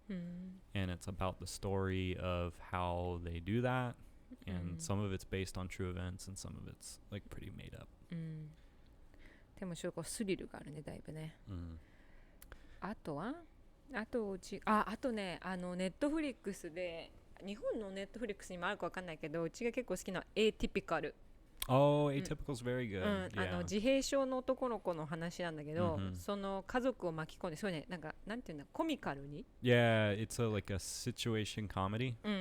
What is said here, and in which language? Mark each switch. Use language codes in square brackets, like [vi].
[en] And it's about the story of how they do that, and some of it's based on true events and some of it's like pretty made up. [ja] でもちょっとこうスリルがあるね、だいぶね。あとはあとね、ネットフリックスで、日本のネットフリックスにもあるか分かんないけど、うちが結構好きなAtypical。 [en] Oh, Atypical's very good. Yeah. [ja] 自閉症の男の子の話なんだけど、その家族を巻き込んで、そうね、なんていうんだ、コミカルに。 [en] Yeah, it's like a situation comedy.